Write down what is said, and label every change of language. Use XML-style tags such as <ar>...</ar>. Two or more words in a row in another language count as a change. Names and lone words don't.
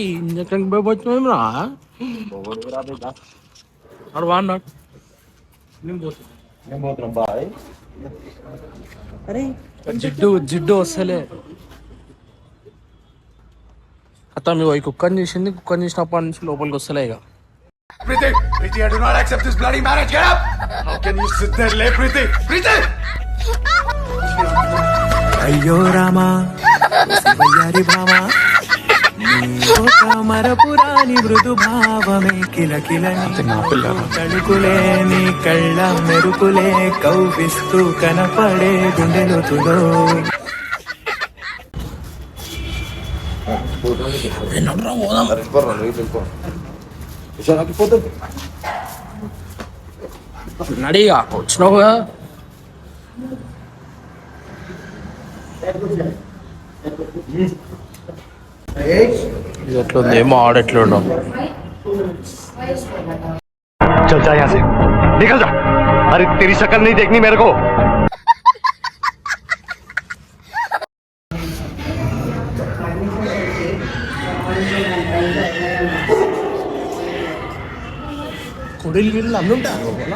<te>ఇంజక్షన్ పోయిపోతున్నారా? అడు వాడినాడు. నేను పోతున్నాం బాయ్. అరే జిడ్డు జిడ్డు వస్తలే. అత్త మీ ఈ కుక్కని చేసింది. కుక్కని చేసినప్పటి నుంచి లోపలికి వస్తలే. ఇక</te> <en>Preeti, Preeti, I do not accept this bloody marriage. Get up! How can you sit there, lay Preeti? Preeti!</en> <te>అయ్యో రామా వయ్యారి భామా మరపురాని మృదు భావమే కిలకిలని తడుకులే నీ కళ్ళ మెరుపులే కౌగిస్తూ కనపడే గుండెలోతులో. నడిగా వచ్చినావు కదా. ఇది ఎట్లుంది ఏమో, ఆడెట్లుండవు.</te> <hi>चल जा यहाँ से, निकल जा. अरे तेरी शक्ल नहीं देखनी मेरे को.</hi> <te>కుడిలు గిళ్ళు అన్నీ ఉంటారు.</te>